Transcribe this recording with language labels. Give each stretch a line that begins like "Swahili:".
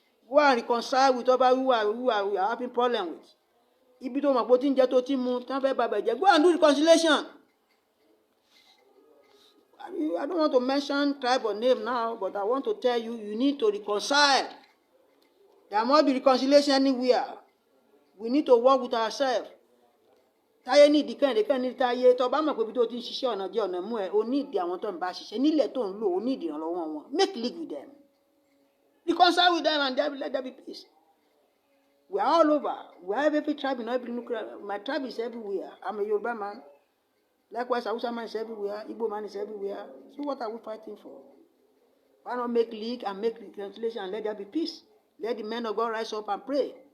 English: Go and reconcile with ọba who are having problem with.
Yoruba: Ibi tó mọ̀ pé ó ti ń jẹ́ tó ti mu, tí wọ́n fẹ́ bá bàjẹ́.
English: Go and do reconciliation. I don't want to mention tribe or name now, but I want to tell you, you need to reconcile. There must be reconciliation anywhere. We need to work with ourselves.
Yoruba: Táyé ní ìdíkàn ní táyé tó bá mọ̀ pé ibi tó ti ń ṣiṣẹ́ ọ̀nà jẹ́ ọ̀nà mú ẹ, o ní ìdí àwọn tó ń bá ṣiṣẹ́ nílẹ̀ tó ń lò, o ní ìdí ìrànlọ́wọ́ wọn.
English: Make league with them. Reconcile with them and let there be peace. We are all over. We have every tribe in every nuclear. My tribe is everywhere. I'm a Yoruba man. Likewise, Hausa man is everywhere. Igbo man is everywhere. So what are we fighting for? Why not make league and make reconciliation and let there be peace? Let the men of God rise up and pray.